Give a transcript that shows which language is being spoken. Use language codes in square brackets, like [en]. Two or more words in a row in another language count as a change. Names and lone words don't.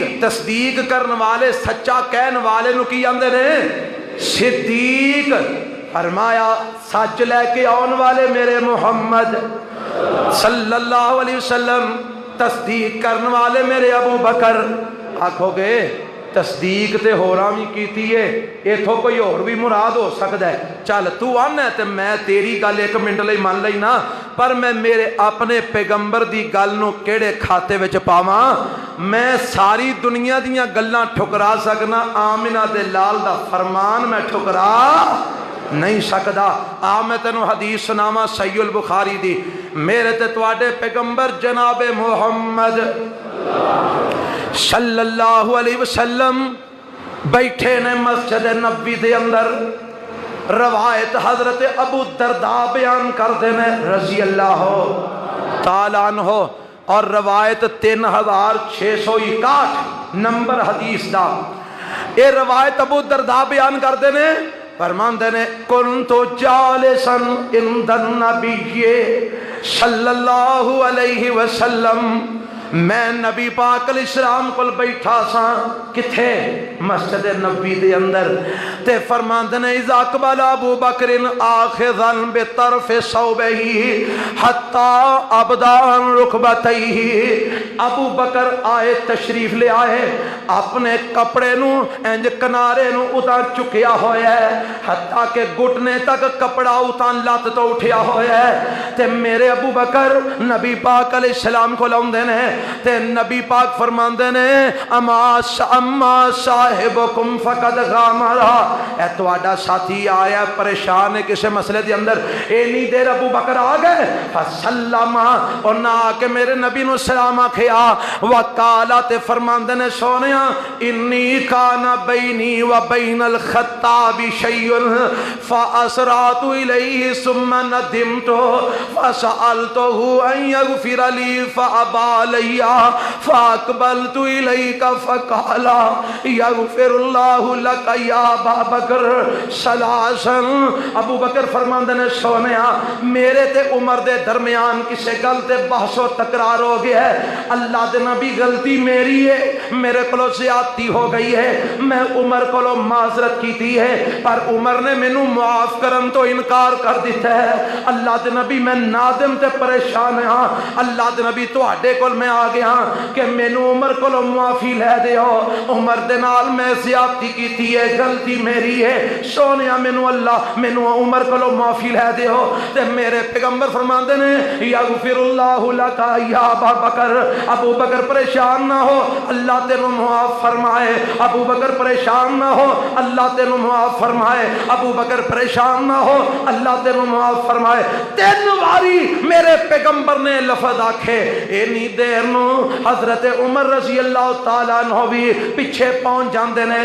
[pa] تصدیق کرنے والے، سچا کہنے والے نو کی آندے نے؟ صدیق۔ فرمایا سچ لے کے آن والے میرے محمد [ar] صلی اللہ علیہ وسلم، [pa] تصدیق کرنے والے میرے ابو بکر۔ آکھو گے تصدیق تے ہوراں بھی کیتی ہے، ایتھوں کوئی اور بھی مراد ہو سکتا ہے، چل تو آنا ہے تے میں تیری گل ایک منٹ لئی مان لئی نا، پر میں میرے اپنے پیغمبر دی گل نو کیڑے کھاتے وچ پاواں؟ میں ساری دنیا دیاں گلاں ٹھکرا سکنا، آمنہ دے لال دا فرمان میں ٹھکرا نہیں سکدا۔ آ میں تینوں حدیث سناواں صحیح البخاری دی، میرے تے تواڈے پیغمبر جناب محمد [ar] صلی اللہ علیہ وسلم [pa] بیٹھے نے مسجد نبوی دے اندر۔ [ur] روایت حضرت ابو درداء بیان کرتے ہیں [ar] رضی اللہ تعالیٰ عنہ، [ur] اور روایت 3661 نمبر حدیث دا۔ یہ روایت ابو درداء بیان کرتے ہیں، [pa] فرماندے نے [ar] کنت جالسا عند النبی صلی اللہ علیہ وسلم، [pa] میں نبی پاک [ar] علیہ السلام [pa] کو بیٹھا سا، کتھے؟ مسجد نبی دے اندر۔ تے فرماندے نے [ar] اذا اقبل ابو بکر آخذا بطرف صوبہ حتی ابدان رکبتیہ، [pa] ابو بکر آئے تشریف لے آئے، اپنے کپڑے نو انج کنارے نو اتاں چکیا ہویا ہے، حتیٰ کہ گھٹنے تک کپڑا اتاں لات تو اٹھیا ہویا ہے۔ تے میرے ابو بکر نبی پاک [ar] علیہ السلام [pa] کو لاؤندے نے، تے نبی پاک فرماندے نے [ar] اما صاحبکم فقد غامرا، [pa] اے تواڈا ساتھی آیا پریشان ہے کسے مسئلے دے اندر، اینی دیر ابو بکر آ گئے، فسلم، اور نہ آ کے میرے نبی نو سلام آکھیا، وقالا، تے فرماندے نے سونیا [ar] انی کان بینی و بین الخطاب شیء فاسرعت الیہ ثم ندمت فسألته ان یغفر لی فابى علی فاقبلت الیک فقال یغفر اللہ لک یا ابا بکر ثلاثا۔ [pa] ابو بکر فرماندے نے سونیا میرے تے عمر دے درمیان کسے گل تے بحث و تکرار ہو گیا ہے، اللہ دے نبی غلطی میری ہے، میرے کلو زیادتی ہو گئی ہے، میں عمر کلو معذرت کیتی ہے، پر عمر نے مینوں معاف کرن تو انکار کر دیتا ہے۔ اللہ دے نبی میں نادم تے پریشان ہاں، اللہ دے نبی تواڈے کول میں آ گیا کہ مینوں عمر کولو معافی لے دیو، عمر دے نال میں زیادتی کیتی ہے، غلطی میری ہے، سونیا مینوں اللہ مینوں عمر کولو معافی لے دیو۔ تے میرے پیغمبر فرماندے نے [ar] یغفر اللہ لک یا ابا بکر، [pa] ابو بکر پریشان نہ ہو، اللہ تینوں معاف فرمائے، ابو بکر پریشان نہ ہو، اللہ تینوں معاف فرمائے، ابو بکر پریشان نہ ہو، اللہ تینوں معاف فرمائے۔ 3 واری میرے پیغمبر نے لفظ آکھے، اینی دیر نو حضرت عمر [ar] رضی اللہ تعالیٰ عنہ [pa] بھی پیچھے پہنچ جاندے نے۔